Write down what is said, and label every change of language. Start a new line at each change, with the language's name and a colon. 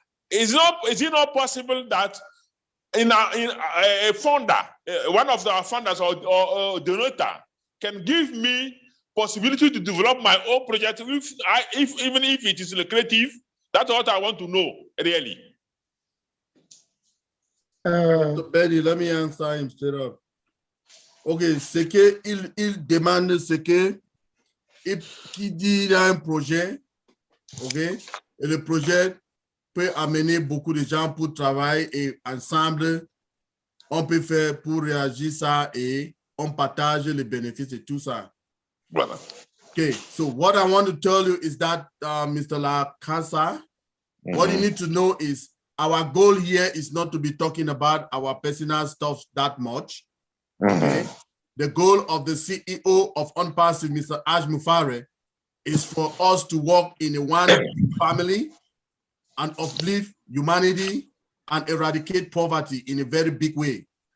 English: Is it not possible that in a funder, one of our funders or donator can give me possibility to develop my own project, even if it is lucrative? That's what I want to know, really. Dr. Benny, let me answer him straight up.
French: Ok, c'est que il demande ce que qui dit il a un projet, ok, et le projet peut amener beaucoup de gens pour travailler et ensemble on peut faire pour réagir ça et on partage les bénéfices et tout ça. Voilà.
English: Okay, so what I want to tell you is that Mr. La Casa, what you need to know is our goal here is not to be talking about our personal stuff that much. Okay. The goal of the CEO of Unpassive, Mr. Ash Mufare, is for us to work in a one family and uplift humanity and eradicate poverty in a very big way.